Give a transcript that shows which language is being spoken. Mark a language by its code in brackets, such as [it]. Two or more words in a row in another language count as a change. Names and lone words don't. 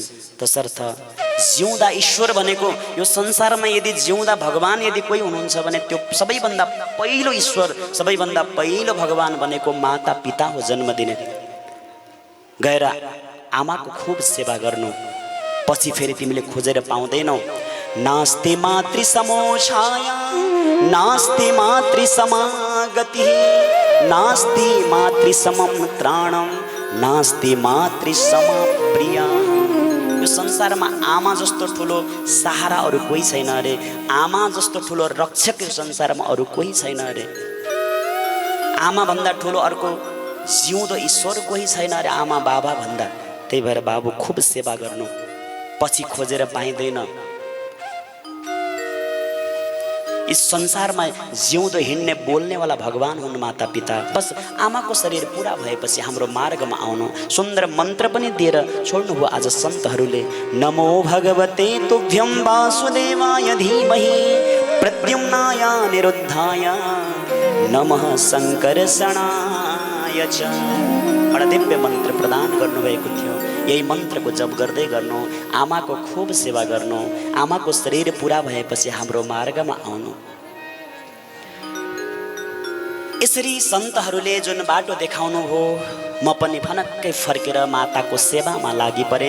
[ne] तसर्थ जिउँदा ईश्वर भनेको यो संसारमा यदि जिउँदा भगवान यदि कोही हुनुहुन्छ भने त्यो सबैभन्दा पहिलो ईश्वर, सबैभन्दा पहिलो भगवान भनेको माता पिता हो, जन्म दिने। गएर आमाको खूब सेवा गर्नु, पछि फेरि तिमीले खोजेर पाउँदैनौ। [sa] नास्ति मातृ समो छाया, नास्ति मातृ समा गति, नास्ति मातृ समम त्राणम, नास्ति मातृ समा प्रिया। [ne] यो संसारमा आमा जस्तो ठुलो सहारा अरू कोही छैन अरे, आमा जस्तो ठुलो रक्षक यो संसारमा अरू कोही छैन अरे, आमा भन्दा ठुलो अर्को जिउँदो ईश्वर कोही छैन अरे आमा बाबा भन्दा। त्यही भएर बाबु खुब सेवा गर्नु, पछि खोजेर पाइँदैन। इस संसारमा जिउँदो हिँड्ने बोल्नेवाला भगवान हुन् माता पिता। बस आमाको शरीर पुरा भएपछि हाम्रो मार्गमा आउनु। सुन्दर मन्त्र पनि दिएर छोड्नुभयो आज सन्तहरूले। [sa] नमो भगवते तुभ्यं वासुदेवाय धीमहि प्रद्युम्नाय निरुद्धाय नमः शङ्करशणाय च। [ne] बडा दिव्य मन्त्र प्रदान गर्नुभएको थियो। यही मन्त्रको जप गर्दै गर्नु, आमाको खूब सेवा गर्नु, आमाको शरीर पुरा भएपछि हाम्रो मार्गमा आउनु। यसरी सन्तहरूले जुन बाटो देखाउनु हो, म पनि फनक्कै फर्केर माताको सेवामा लागि परेँ।